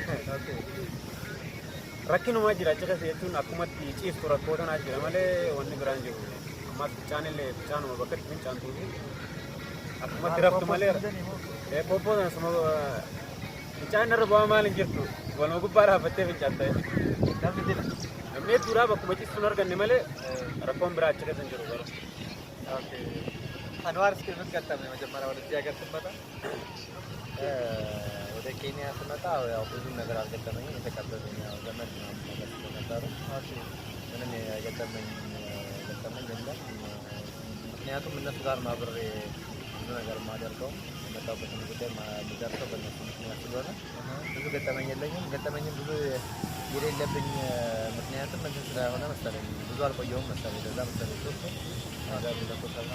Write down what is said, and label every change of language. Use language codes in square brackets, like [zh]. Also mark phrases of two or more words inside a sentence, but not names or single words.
[om] rakkinuma jira achi keessa jechuun akkumatti ciiftu rakkoo tanaa jira malee wanni biraan jiru ammas bichaanillee bichaanuma bakka itti fincaantuufi akkumatti raftu malee poppootan suma bichaan irra bu'aa maal hin jirtu waluma gubbaa dhaabbattee fincaanta namni hedduudhaa bakkuma ciiftuun arganne malee rakkoon biraa achi keessa hin jiru garuu [am] አንዋር እስኪ ምን ገጠመኝ መጀመሪያ ወደዚህ ሀገር ስትመጣ ወደ ኬንያ ስመጣ ያው ብዙ ነገር አልገጠመኝም የተቀበሉኝ ያው ዘመድ ምናምን ነገር ስለነበሩ ምንም የገጠመኝ የለም ምክንያቱም እነሱ ጋር ማብሬ ብዙ ነገር ማደርገው የመጣሁበትን ጉዳይ የምደርሰው በእነሱ ምክንያት ስለሆነ ብዙ ገጠመኝ የለኝም ገጠመኝም ብዙ የሌለብኝ ምክንያቱም እንትን ስለሆነ መሰለኝ ብዙ አልቆየሁም መሰለኝ ለዛ መሰለኝ አዛብ ለቆጣና